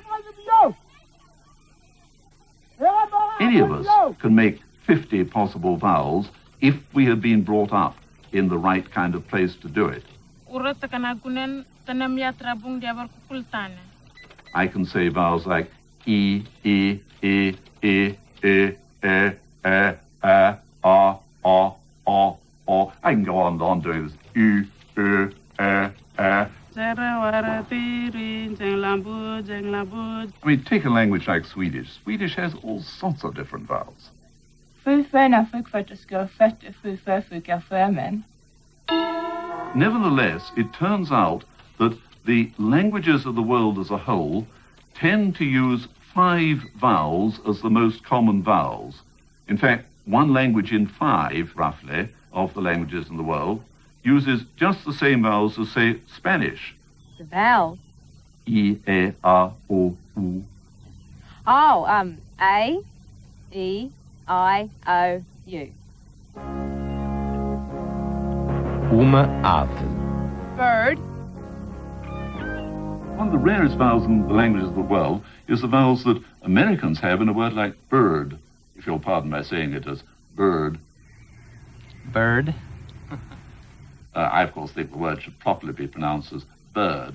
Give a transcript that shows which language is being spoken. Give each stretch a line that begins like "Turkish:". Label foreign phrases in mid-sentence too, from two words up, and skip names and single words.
English: Any of us can make 50 possible vowels if we have been brought up in the right kind of place to do it. I can say vowels like E, E, E, E, E, E, E, A, O, O. I can go on doing this. U, U, E, E. I mean, take a language like Swedish. Swedish has all sorts of different vowels. Nevertheless, it turns out that the languages of the world as a whole tend to use 5 vowels as the most common vowels. In fact, 1 language in 5, roughly, of the languages in the world uses just the same vowels as, say, Spanish. The vowel? E, E, A, O, U. Oh, A, E, I, O, U.
Portuguese: Uma ave.
English: Bird. One of the rarest vowels in the languages of the world is the vowels that Americans have in a word like bird, if you'll pardon my saying it as bird. Bird. I, of course, think the word should properly be pronounced as bird.